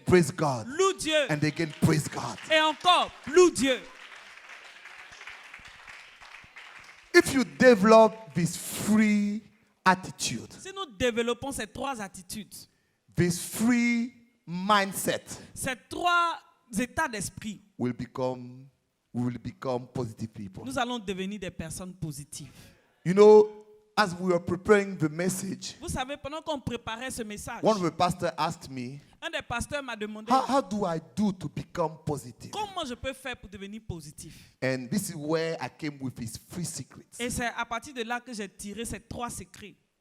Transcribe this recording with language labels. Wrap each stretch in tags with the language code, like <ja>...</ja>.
<en>Praise God.</en> <fr>Loue Dieu.</fr> <en>And again, praise God.</en> <fr>Et encore, loue Dieu.</fr> <en>If you develop this free attitude,</en> <fr>Si nous développons ces 3 attitudes,</fr> <en>this free mindset,</en> <fr>ces 3 états d'esprit,</fr> <en>we will become positive people.</en> <fr>nous allons devenir des personnes positives.</fr> <en>You know, as we were preparing the message,</en> <fr>Vous savez, pendant qu'on préparait ce message,</fr> <en>one of the pastors asked me,</en> <fr>un des pasteurs m'a demandé</fr> <en>how do I do to become positive?</en> <fr>comment je peux faire pour devenir positif.</fr> <en>And this is where I came with his 3 secrets.</en> <fr>Et c'est à partir de là que j'ai tiré ces 3 secrets.</fr>